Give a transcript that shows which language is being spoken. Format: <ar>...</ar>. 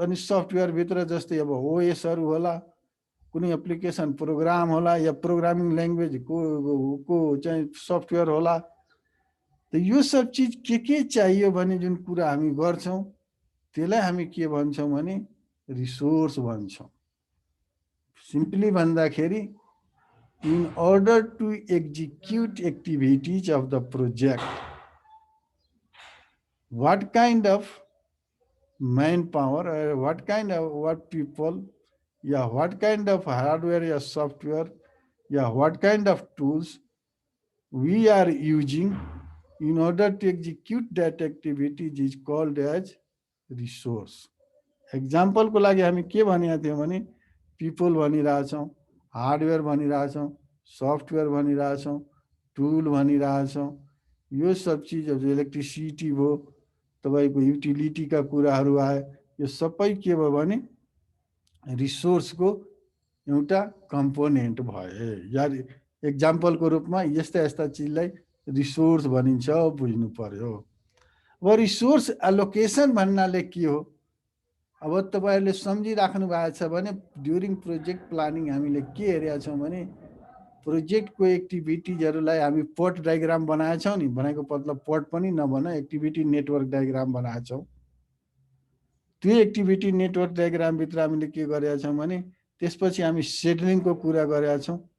<ne>अनि सफ्टवेयर भित्र जस्तै अब ओएसहरु होला, कुनै एप्लिकेसन प्रोग्राम होला या प्रोग्रामिङ ल्याङ्ग्वेज को चाहिँ सफ्टवेयर होला। त यो सब चीज के चाहियो भने जुन कुरा हामी गर्छौं त्यसलाई हामी के भन्छौं भने रिसोर्स भन्छौं।</ne> <en>simply</en> <ne>भन्दाखेरि</ne> <en>in order to execute activities of the project, what kind of manpower or what kind of people, yeah, what kind of hardware or software, yeah, what kind of tools we are using in order to execute that activity is called as resource।</en> <ne>Example को लागि हामी के भनिया थियौं भने people भनिरहेछौं, hardware भनिरहेछौं, software भनिरहेछौं, tool भनिरहेछौं। यो सब चीजहरु electricity भयो, तपाईको युटिलिटी का कुराहरु आए, यो सबै के भयो भने रिसोर्स को एउटा कम्पोनेन्ट भए। या एक्जाम्पल को रूपमा यस्ता यस्ता चीजलाई रिसोर्स भनिन्छ, बुझ्नु पर्यो। अब रिसोर्स एलोकेसन भन्नाले के हो? अब तपाईहरुले सम्झिराख्नु भएको छ भने ड्युरिङ प्रोजेक्ट प्लानिङ हामीले के हेरेका छौं भने प्रोजेक्टको एक्टिभिटिजहरुलाई हामी पट डायग्राम बनाएका छौं नि। बनाएको मतलब पट पनि नभन, एक्टिभिटी नेटवर्क डायग्राम बनाएका छौं। त्यो एक्टिभिटी नेटवर्क डायग्रामभित्र हामीले के गरेका छौँ भने त्यसपछि हामी सेड्युलिङको कुरा गरेका छौँ।</ne>